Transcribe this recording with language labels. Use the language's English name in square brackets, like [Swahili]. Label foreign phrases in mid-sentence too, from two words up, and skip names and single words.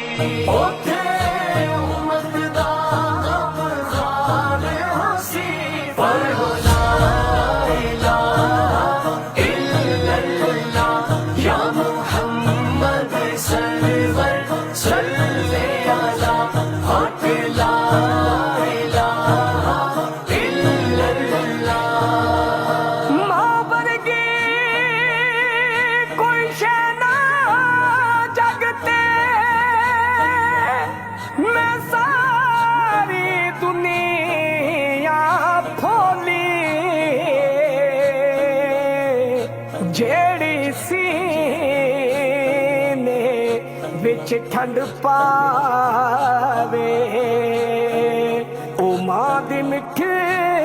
[Punjabi] اوتھے امت دا غمخوار ہسی پر ہو [Arabic] لا إله إلا الله [Punjabi] یا محمد سرور صلے علیٰ حق [Arabic] لا إله إلا الله. [Punjabi] ماں ورگی کوئی شے نہ جگ تے میں ساری دنیا پھولی جیہڑی سینے وچ ٹھنڈ پاوے او ماں دی مٹھی